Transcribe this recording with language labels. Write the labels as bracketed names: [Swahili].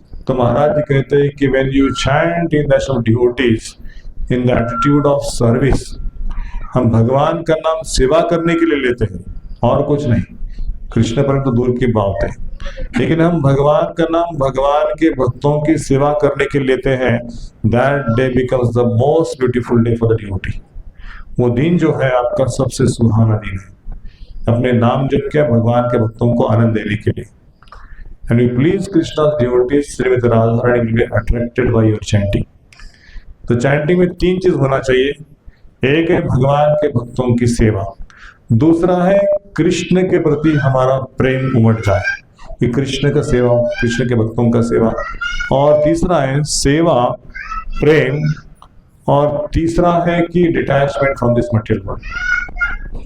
[Hindi] तो महाराज जी कहते हैं कि [English] when you chant in the of devotees in the attitude of service, [Hindi] हम भगवान का नाम सेवा करने के लिए लेते हैं और कुछ नहीं, कृष्ण पर तो दूर की बात है, लेकिन हम भगवान का नाम भगवान के भक्तों की सेवा करने के लिए लेते हैं। [English] That day becomes the most beautiful day for the devotee। [Hindi] वो दिन जो है आपका सबसे सुहाना दिन है, अपने नाम जप के भगवान के भक्तों को आनंद देने के लिए। [English] And we please Krishna's devotees, Srimati Radharani will be attracted by your chanting। [Hindi] तो चैंटिंग में 3 चीज होना चाहिए। एक है भगवान के भक्तों की सेवा, दूसरा है कृष्ण के प्रति हमारा प्रेम उमड़ जाए, कि कृष्ण का सेवा, कृष्ण के भक्तों का सेवा, और तीसरा है सेवा, प्रेम, और तीसरा है कि [English] Detachment from this material world.